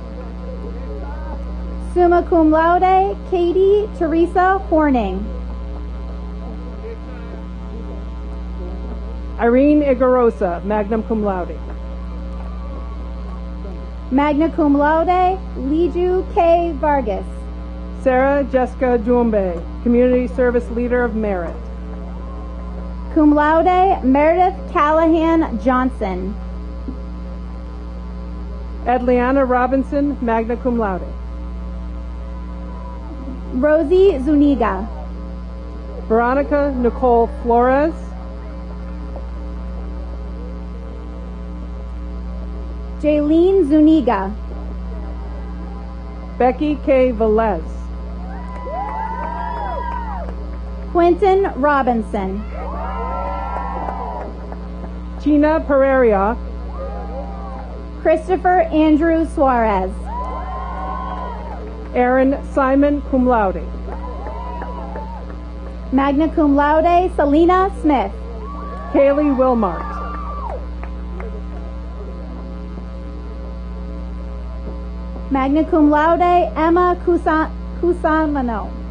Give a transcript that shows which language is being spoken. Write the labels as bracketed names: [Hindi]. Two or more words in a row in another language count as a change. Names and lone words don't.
[Latin] Summa cum laude, [English] Katie Teresa Horning. Irene Igarosa, [Latin] magna cum laude. Magna cum laude, [English] Liju K. Vargas. Sarah Jessica Jumbe, Community Service Leader of Merit. [Latin] Cum laude, [English] Meredith Callahan Johnson. Edliana Robinson, [Latin] magna cum laude. [English] Rosie Zuniga. Veronica Nicole Flores. Jaylene Zuniga. Becky K. Velez. Quentin Robinson. Gina Pereira. Christopher Andrew Suarez. Aaron Simon, [Latin] cum laude. Magna cum laude, [English] Selena Smith. Kaylee Wilmart. [Latin] Magna cum laude, [English] Emma Cusamano.